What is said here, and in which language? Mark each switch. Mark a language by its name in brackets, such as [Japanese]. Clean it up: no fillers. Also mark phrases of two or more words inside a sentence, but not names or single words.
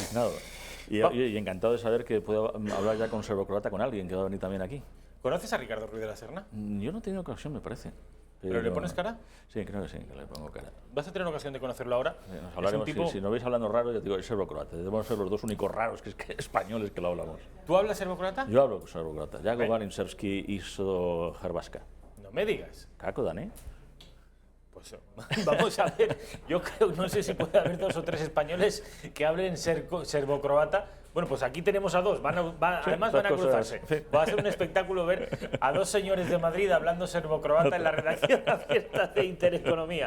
[Spanish] Y encantado de saber que puedo hablar ya con serbocroata con alguien que va a venir también aquí. ¿Conoces a Ricardo Ruiz de la Serna? Yo no he tenido ocasión, me parece. ¿Pero le pones cara? Sí, creo que sí, que le pongo cara. ¿Vas a tener ocasión de conocerlo ahora? Nos hablaremos, tipo... si nos veis hablando raro, ya te digo, es serbocroata. Debemos ser los dos únicos raros que españoles que lo hablamos. ¿Tú hablas serbocroata? Yo hablo serbocroata. [Serbian] Ja govorim srpski i hrvatska. [Spanish] No me digas. [Serbian] Kako da, ne? [Spanish] Pues vamos a ver, yo creo, no sé si puede haber 2 o 3 españoles que hablen serbocroata. Bueno, pues aquí tenemos a 2, además van a cruzarse. Sí. Va a ser un espectáculo ver a 2 señores de Madrid hablando serbocroata en la redacción abierta de Intereconomía.